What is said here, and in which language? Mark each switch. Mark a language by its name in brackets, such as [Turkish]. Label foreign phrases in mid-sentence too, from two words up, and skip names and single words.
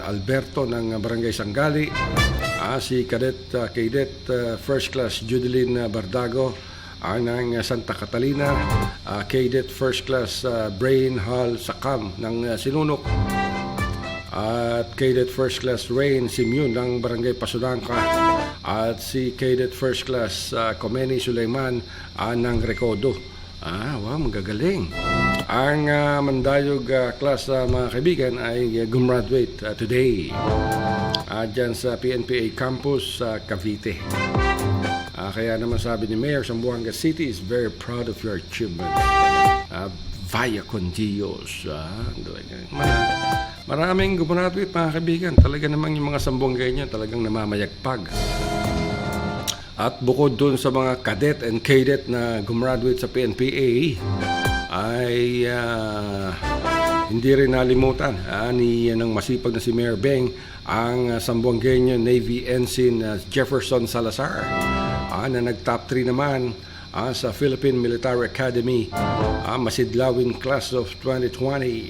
[Filipino] Alberto ng Barangay Sangali, si Cadet First Class Judeline Bardago ng Santa Catalina, Cadet First Class Brain Hall Sakam ng Sinunok, at Cadet First Class Rain Simeon ng Barangay Pasunangka, at si Cadet First Class Komeni Suleyman ng Recodo. Wow, magagaling. Ang Mandaluyong class mga kaibigan ay gumraduate today dyan sa PNPA campus sa Cavite. Kaya naman sabi ni Mayor, [English] Zamboanga City is very proud of your achievement. [Spanish] Vaya con Dios. [Filipino] Maraming gumraduate mga kaibigan. Talaga namang yung mga Sambuangueño talagang namamayagpag. At bukod dun sa mga [English] cadet and cadet [Filipino] na gumraduate sa PNPA, ay hindi rin nalimutan ni ng masipag na si Mayor Beng ang Sambuangueño Navy Ensign Jefferson Salazar na nag-top 3 naman sa Philippine Military Academy masidlawin [English] class of 2020.